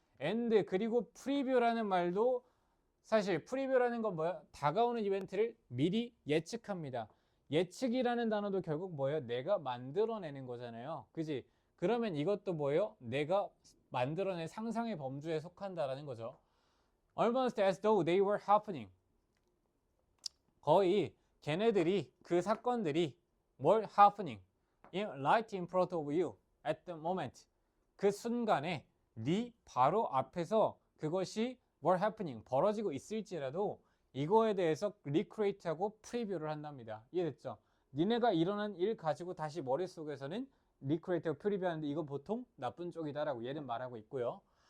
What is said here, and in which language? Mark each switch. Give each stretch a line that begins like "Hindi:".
Korean: and 그리고 preview라는 말도 사실 프리뷰라는 건 뭐야? 다가오는 이벤트를 미리 예측합니다. 예측이라는 단어도 결국 뭐예요? 내가 만들어내는 거잖아요. 그지? 그러면 이것도 뭐예요? 내가 만들어낸 상상의 범주에 속한다라는 거죠.
English: Almost as though they were happening.
Korean: 거의 걔네들이 그 사건들이 뭘
English: happening right in front of you at the moment.
Korean: 그 순간에 네 바로 앞에서 그것이
English: were happening
Korean: 벌어지고 있을지라도 이거에 대해서 recreate하고 프리뷰를 한답니다. 이해됐죠? 니네가 일어난 일 가지고 다시 머릿속에서는 recreate하고 프리뷰하는데 이건 보통 나쁜 쪽이다라고 얘는 말하고 있고요.